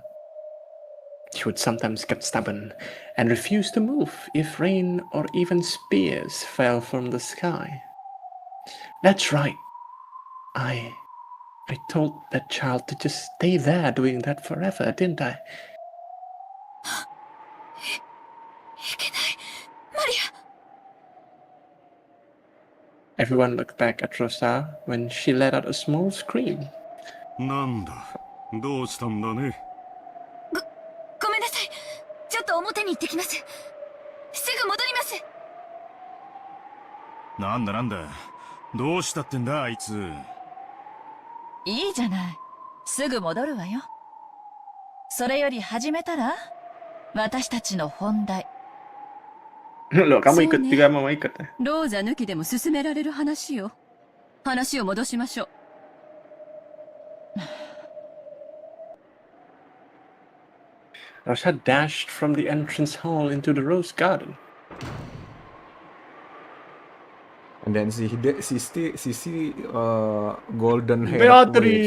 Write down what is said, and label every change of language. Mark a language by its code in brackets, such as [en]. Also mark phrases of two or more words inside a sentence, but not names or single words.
[en] She would sometimes get stubborn and refuse to move if rain or even spears fell from the sky. That's right. I told that child to just stay there doing that forever, didn't I? [ja] いけない、マリア。 [en] Everyone looked back at Rosa when she let out a small scream. [ja] なんだ、どうしたんだね。ごめんなさい。ちょっと表に行ってきます。すぐ戻ります。なんだなんだ、どうしたってんだあいつ。いいじゃない。すぐ戻るわよ。それより始めたら、私たちの本題。 [id] Loh, kamu ikut juga mau ikut ya? [ja] ローザ抜きでも進められる話よ。話を戻しましょう。 [en] Rosa dashed from the entrance hall into the rose garden. And then she see golden hair witch,